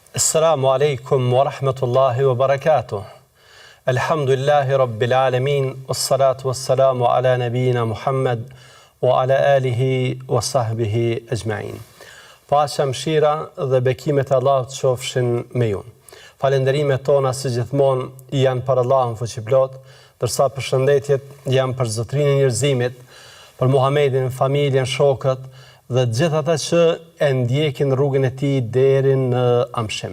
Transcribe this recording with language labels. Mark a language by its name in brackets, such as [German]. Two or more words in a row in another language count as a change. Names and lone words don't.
[Arabic] السلام عليكم ورحمة الله وبركاته. الحمد لله رب العالمين، والصلاة والسلام على نبينا محمد وعلى آله وصحبه أجمعين. [Albanian] Paqja, mëshira dhe bekimet e Allahut qofshin me ju. Falenderimet tona si gjithmonë janë për Allahun fuqiplot, ndërsa përshëndetjet janë për Zotrinë e njerëzimit, për Muhamedin, familjen, shokët dhe gjithë ata që e ndjekin rrugën e tij deri në amshim.